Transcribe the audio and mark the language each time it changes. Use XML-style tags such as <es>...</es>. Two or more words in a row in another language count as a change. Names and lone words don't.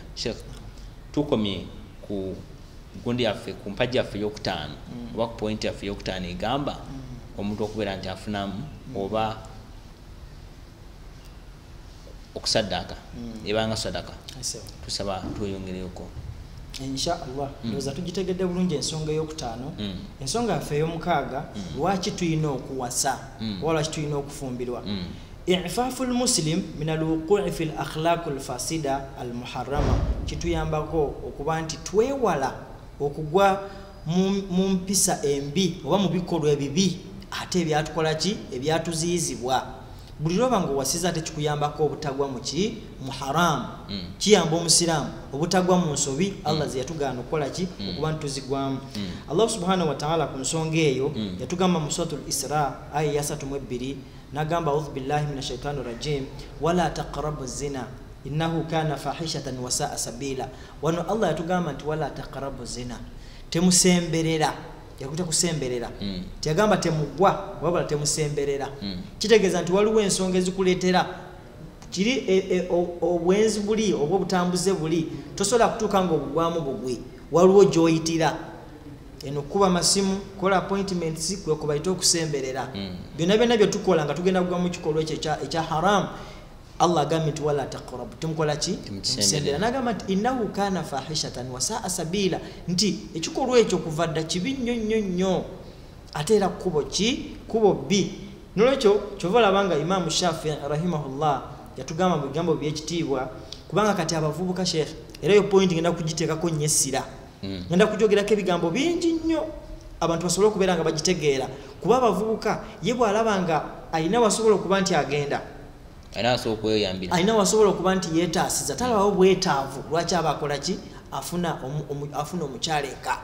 <lg>Sheikh, tukomye ku gundi yaffe ku mpagi yaffe ey'okutaano oba ku point yaffe ey'okutaano egamba omuntu okubeera nti afunamu oba okusaddaaka ebanga sadaka. Tusaba tweyongereko</lg> <ar>إن شاء الله.</ar> <lg>Ndoza tugitegedde bulungi ensonga ey'okutaano. Ensonga yaffe ey'omukaaga, lwaki tulina okuwasa wala lwaki tulina okufumbirwa.</lg> <ar>إعفاف المسلم من الوقوع في الأخلاق الفاسدة المحرمة,</ar> <lg>kituyambako okuba nti twewala okugwa mu mpisa embi oba mu bikolwa ebibi ate ebyatukola ki ebyatuziyizibwa. Buli lwoba ng'owasiza ate kikuyambako obutagwa mu ki mu haramu. Kiyamba omusiraamu obutagwa mu nsobi Allah ze yatugaana okukola ki okuba nti tuzigwamu.</lg> <ar>الله سبحانه وتعالى</ar> <lg>ku nsonga eyo yatugamba mu suratul Isra aya ya 32 nagamba</lg> <ar>أعوذ بالله من الشيطان الرجيم ولا تقربوا الزنا إنه كان فاحشة وساء سبيلا.</ar> <lg>Wano Allah yatugamba nti</lg> <ar>ولا تقربوا الزنا,</ar> <lg>temusemberera. Yakuta kusemberera tyagamba temugwa wabula temusemberera. Kitegeeza nti waliwo ensonga ezikuleetera kiri obwenzi buli oba obutambuze buli tosobola kutuuka ng'obugwamu bugwi, waliwo gy'oyitira. eno kuba masimu kola appointments kwe kubaita okusemberera byonna byonna bye tukola nga tugenda kugwa mu kikolwa ekya haram Allah agambye nti</lg> <ar>ولا تقربوا</ar> <lg>tumukola ki musembera nagamba nti</lg> <ar>إنه كان فاحشة وساء سبيلا</ar> <lg>nti ekikolwa ekyo kuva dda kibi nnyo ate era kubo bi nolwekyo kyova olabanga Imam Shafi'i rahimahullah yatugamba mu bigambo by'ekitiibwa kubanga kati abavubuka sheikh era yo point ngenda kugiteekako nnyo essira ngenda kujogerako ebigambo bingi nnyo abantu basobole okubeera nga bagitegeera kuba abavubuka ye bw'alaba nga alina wasobola okuba nti agenda alina wasobola okuba nti yeetaasiza talabawo bwetaavu lwaki aba akola ki afuna omukyala eka</lg>